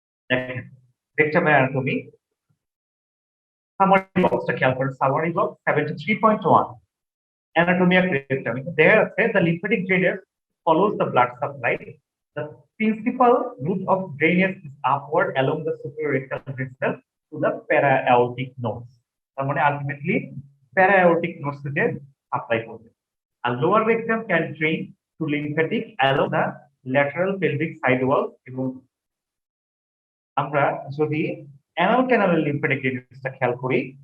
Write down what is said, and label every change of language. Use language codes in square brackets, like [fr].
[bn] দেখেন rectum anatomy summary বক্সটা খেয়াল করেন, summary box 73.1 [en] anatomy of rectum. There says the lymphatic drainage follows the blood supply. The principal route of drainage is upward along the suprarectal vessel to the para-aortic nodes. [bn] তার মানে [en] ultimately para-aortic nodes [bn] থেকে supply করবে। [en] আর lower rectum can drain to lymphatic along the lateral pelvic side wall [bn] এবং আমরা যদি [en] anal canal lymphatic drainage [bn] টা খেয়াল করি,